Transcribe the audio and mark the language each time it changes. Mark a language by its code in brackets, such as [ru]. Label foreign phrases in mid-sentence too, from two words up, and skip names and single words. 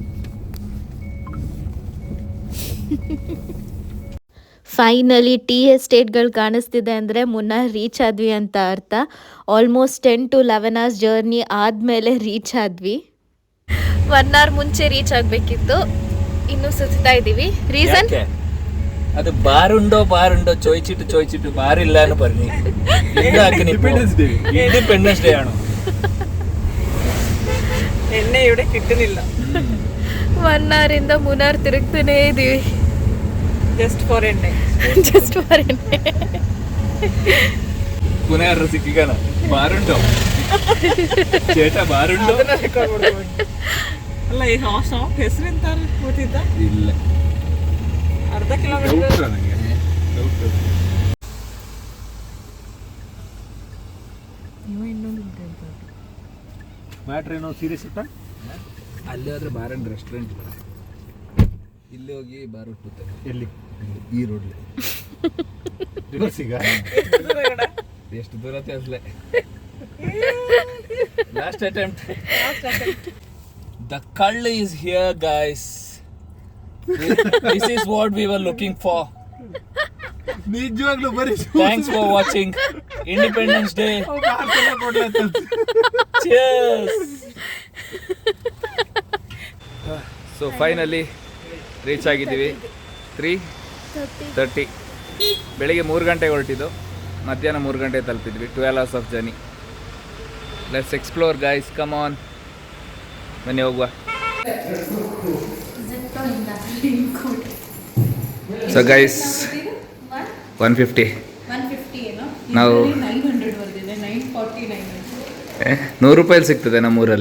[en] finally tea estates [kn] ಕಾಣಿಸ್ತಿದೆ ಅಂದರೆ ಮುನ್ನಾರ್ ರೀಚ್ ಆದ್ವಿ ಅಂತ ಅರ್ಥ. [en] ಆಲ್ಮೋಸ್ಟ್ 10 to 11 hours ಜರ್ನಿ ಆದಮೇಲೆ ರೀಚ್ ಆದ್ವಿ. [kn] 1 hour ಮುಂಚೆ ರೀಚ್ ಆಗಬೇಕಿತ್ತು, ಇನ್ನೂ ಸುತ್ತಾ ಇದ್ದೀವಿ. ರೀಸನ್ [ml] അത് ബാറുണ്ടോ ചോദിച്ചിട്ട് ബാറില്ലാന്ന് പറഞ്ഞു. [en] independence day [ml] ആണോ? എന്നെ ഇവിടെ കിട്ടുന്നില്ല. [kn] 1 hour ಇಂದ ಮುನ್ನಾರ್ ತಿರುಗ್ತಾನೇ ಇದೀವಿ. [en] just for എണ്ണೆ. [kn] ಪುನಃ ಸಿಕ್ಕಿಗಾನ [ml] ബാറുണ്ടോ ചേട്ടാ ബാറുണ്ടോ [kn] ಅಲ್ಲ, ಈ ಶಾಪ್ ಹೆಸರು ಎಂತ ಗೊತ್ತಿದ್ದ? ಇಲ್ಲ, ಅರ್ಧ ಕಿಲೋಮೀಟರ್. ಮ್ಯಾಟ್ರ್ ಏನೋ ಸೀರಿಯಸ್ ಇಟ್ಟ. ಅಲ್ಲಿ ಹೋದ್ರೆ [en] bar and restaurant [kn] ಇದೆ, ಇಲ್ಲಿ ಹೋಗಿ ಬಾರ್ ಹುಟ್ಟುತ್ತೆ. ಎಲ್ಲಿ? ಈ ರೋಡ್ಲಿ ರಿವರ್ಸ್ ಈಗ ಎಷ್ಟು ದೂರ ತೇರ್ಸ್ಲೆ [en] last attempt. ದ ಕಳ್ಳ is here guys. This is what we were looking for. [kn] ನಿಜವಾಗ್ಲೂ ಬರೀ [en] Thanks for watching Independence Day. Cheers. So finally ರೀಚ್ ಆಗಿದ್ದೀವಿ 3:30. [kn] ಬೆಳಿಗ್ಗೆ 3 ಗಂಟೆಗೆ ಹೊರಟಿದ್ದು, ಮಧ್ಯಾಹ್ನ 3 ಗಂಟೆಗೆ ತಲುಪಿದ್ವಿ. [en] 12 hours of journey. Let's explore guys, come on. [kn] ಬನ್ನಿ ಹೋಗುವ. [en] so guys [kn] 150 ನಾವು 100 ರೂಪಾಯಲ್ಲಿ ಸಿಗ್ತದೆ ನಮ್ಮೂರಲ್ಲಿ.